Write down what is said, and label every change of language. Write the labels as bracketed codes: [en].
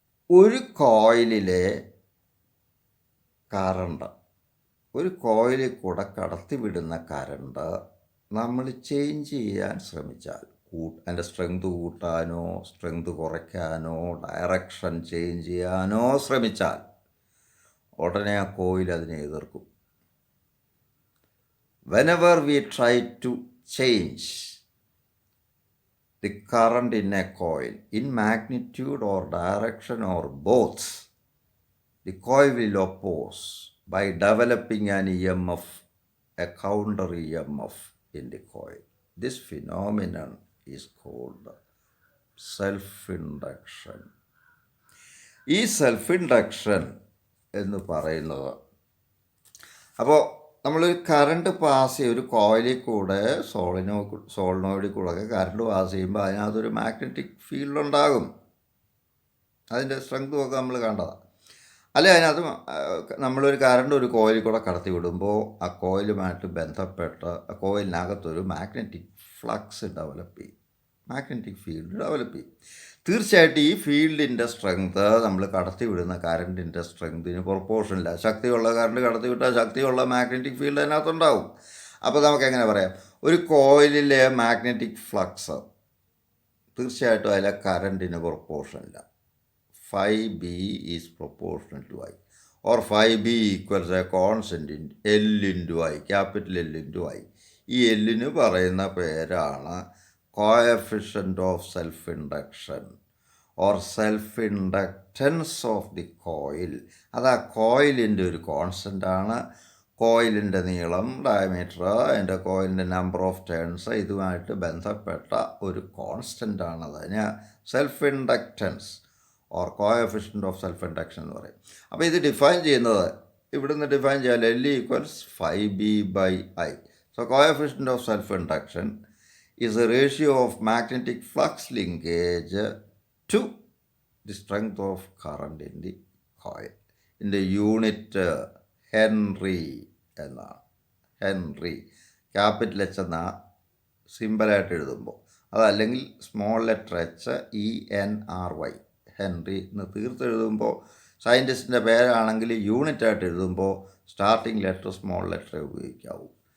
[ml] ഒരു കോയിലിലെ കറണ്ട്, ഒരു കോയിലിൽ കൂടെ കടത്തിവിടുന്ന കറണ്ട് നമ്മൾ ചേഞ്ച് ചെയ്യാൻ ശ്രമിച്ചാൽ, അതിൻ്റെ സ്ട്രെങ്ത് കൂട്ടാനോ സ്ട്രെങ്ത് കുറയ്ക്കാനോ ഡയറക്ഷൻ ചേഞ്ച് ചെയ്യാനോ ശ്രമിച്ചാൽ ഉടനെ ആ കോയിൽ അതിനെ എതിർക്കും. [en] whenever we try to change the current in a coil in magnitude or direction or both, the coil will oppose by developing an EMF, a counter EMF in the coil. This phenomenon is called self-induction. [ml] ഈ self induction എന്ന് പറയുന്നത്, അപ്പോൾ നമ്മളൊരു current pass ചെയ്യും, ഒരു കോയിലിൽ കൂടെ സോളിനോയിഡിൽ കൂടെ കറണ്ട് പാസ് ചെയ്യുമ്പോൾ അതിനകത്തൊരു മാഗ്നറ്റിക് ഫീൽഡ് ഉണ്ടാകും. അതിൻ്റെ സ്ട്രെങ്തും ഒക്കെ നമ്മൾ കണ്ടതാണ്. അല്ലെ, അതിനകത്ത് നമ്മളൊരു കറണ്ട് ഒരു കോയിലിൽ കൂടെ കടത്തി വിടുമ്പോൾ ആ കോയിലുമായിട്ട് ബന്ധപ്പെട്ട് ആ കോയിലിനകത്തൊരു മാഗ്നറ്റിക് ഫ്ലക്സ് ഡെവലപ്പ് ചെയ്യും, മാഗ്നറ്റിക് ഫീൽഡ് ഡെവലപ്പ് ചെയ്യും. തീർച്ചയായിട്ടും ഈ ഫീൽഡിൻ്റെ സ്ട്രെങ്ത് നമ്മൾ കടത്തി വിടുന്ന കറണ്ടിൻ്റെ സ്ട്രെങ്തിന് പ്രൊപ്പോർഷനില്ല. ശക്തിയുള്ള കറണ്ട് കടത്തി വിട്ടാൽ ശക്തിയുള്ള മാഗ്നറ്റിക് ഫീൽഡ് അതിനകത്തുണ്ടാവും. അപ്പോൾ നമുക്കെങ്ങനെ പറയാം, ഒരു കോയിലിലെ മാഗ്നറ്റിക് ഫ്ലക്സ് തീർച്ചയായിട്ടും അതിലെ കറണ്ടിന് പ്രൊപ്പോർഷനില്ല. [en] Phi B is proportional to I, or phi B equals a constant in L into I, capital L into I. [ml] ഈ എല്ലിന് പറയുന്ന പേരാണ് [en] Coefficient of self induction or self inductance of the coil. [ml] അത് ആ കോയിലിൻ്റെ ഒരു കോൺസ്റ്റൻ്റാണ്. കോയിലിൻ്റെ നീളം, ഡയമീറ്റർ, അതിൻ്റെ കോയിലിൻ്റെ [en] number of turns, [ml] ഇതുമായിട്ട് ബന്ധപ്പെട്ട ഒരു കോൺസ്റ്റൻ്റാണ്. അതിന് [en] self inductance or coefficient of self induction [ml] എന്ന് പറയും. അപ്പോൾ ഇത് ഡിഫൈൻ ചെയ്യുന്നത്, ഇവിടുന്ന് ഡിഫൈൻ ചെയ്യാൻ [en] L equals phi B by I. So coefficient of self-induction is the ratio of magnetic flux linkage to the strength of current in the coil. In the unit henry [ml] എന്നാണ്. Henry capital H എന്ന സിമ്പിളായിട്ട് എഴുതുമ്പോൾ, അതല്ലെങ്കിൽ small letter HENRY Henry എന്ന് തീർത്തെഴുതുമ്പോൾ, സയൻറ്റിസ്റ്റിൻ്റെ പേരാണെങ്കിൽ യൂണിറ്റായിട്ട് എഴുതുമ്പോൾ starting letter small ലെറ്ററേ ഉപയോഗിക്കാവൂ.